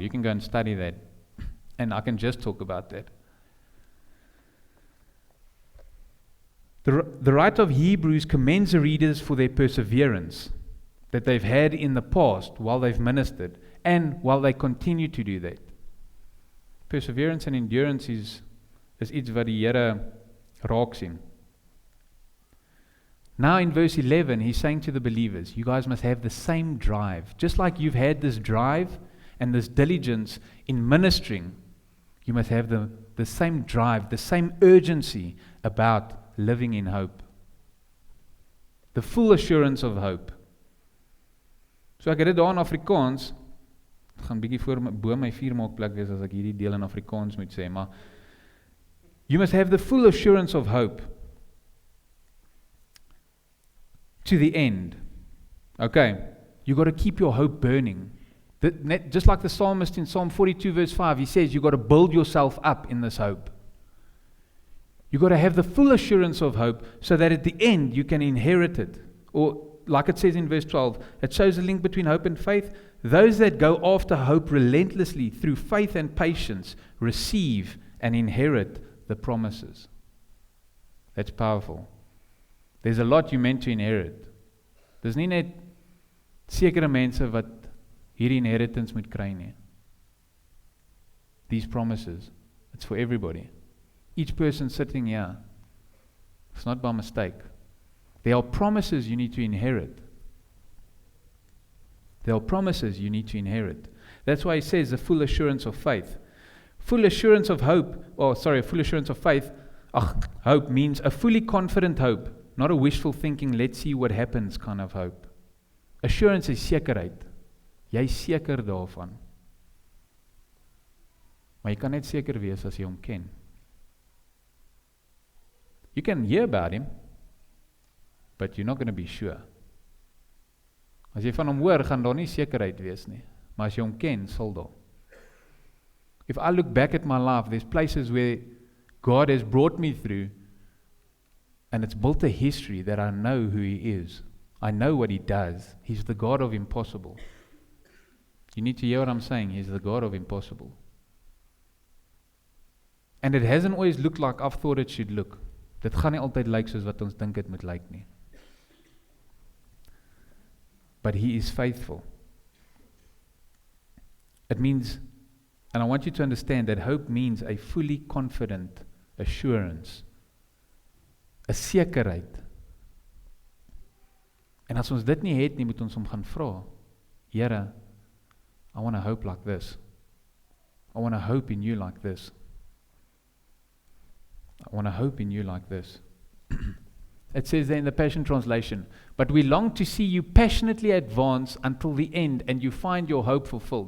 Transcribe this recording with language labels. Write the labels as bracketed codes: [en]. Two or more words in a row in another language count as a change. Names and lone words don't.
[en] You can go and study that, and I can just talk about that. The writer of Hebrews commends the readers for their perseverance that they've had in the past while they've ministered, and while they continue to do that. Perseverance and endurance [af] is iets wat die Here raak sien. [en] Now in verse 11, he's saying to the believers, you guys must have the same drive. Just like you've had this drive and this diligence in ministering, you must have the same drive, the same urgency about living in hope. The full assurance of hope. [af] So ek het dit daar in Afrikaans, ek gaan bietjie bo my 4 maakplek wees as ek hierdie deel in Afrikaans moet sê, maar [en] you must have the full assurance of hope to the end. Okay, you got to keep your hope burning. Just like the psalmist in Psalm 42 verse 5, he says you got to build yourself up in this hope. You got to have the full assurance of hope so that at the end you can inherit it. Or like it says in verse 12, it shows a link between hope and faith. Those that go after hope relentlessly through faith and patience receive and inherit the promises. That's powerful. There's a lot you're meant to inherit. [af] Dis nie net sekere mense wat hierdie inheritance moet kry nie. [en] These promises, it's for everybody. Each person sitting here, it's not by mistake. There are promises you need to inherit. There are promises you need to inherit. That's why he says the full assurance of faith. Full assurance of hope, full assurance of faith, hope means a fully confident hope, not a wishful thinking, let's see what happens kind of hope. [af] Assurance is sekerheid. Jy is seker daarvan. Maar jy kan net seker wees as jy hom ken. [en] You can hear about him, but you're not going to be sure. [af] As jy van hom hoor, gaan daar nie sekerheid wees nie. Maar as jy hom ken, sal daar. [en] If I look back at my life, there's places where God has brought me through, and it's built a history that I know who he is. I know what he does. He's the God of impossible. You need to hear what I'm saying. He's the God of impossible. And it hasn't always looked like I've thought it should look. [af] Dit gaan nie altyd lyk soos wat ons dink dit moet lyk nie. [en] But he is faithful. It means, and I want you to understand that hope means a fully confident assurance. [af] 'n sekerheid. En as ons dit nie het nie, moet ons hom gaan vra. Here, [en] I want to hope like this. I want to hope in you like this. I want to hope in you like this. It says there in the Passion Translation, but we long to see you passionately advance until the end and you find your hope fulfilled.